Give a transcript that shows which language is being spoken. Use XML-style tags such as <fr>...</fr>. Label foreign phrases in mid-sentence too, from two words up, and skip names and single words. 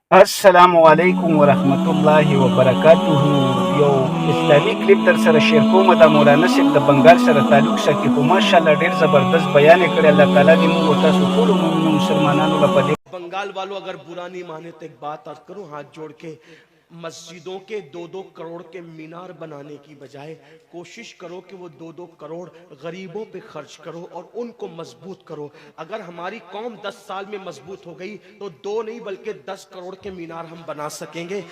<ar>السلام علیکم ورحمت الله وبرکاته.</ar> <ps>یو اسلامي کلیپ در سره شیر کوم د مولانا صاحب د بنگال سره تعلق ساتي، خو ماشاءالله ډیر زبردست بیان یې کړی. الله تعالی دې موږ تاسو ټول مومنو مسلمانانو لپاره</ps> <ur>بنگال والوں اگر برا نہیں مانے تو ایک بات عرض کروں ہاتھ جوڑ کے، مسجدوں کے 2-2 کروڑ کے مینار بنانے کی بجائے کوشش کرو کہ وہ 2-2 کروڑ غریبوں پہ خرچ کرو اور ان کو مضبوط کرو۔ اگر ہماری قوم 10 سال میں مضبوط ہو گئی تو 2 نہیں بلکہ 10 کروڑ کے مینار ہم بنا سکیں گے۔</ur>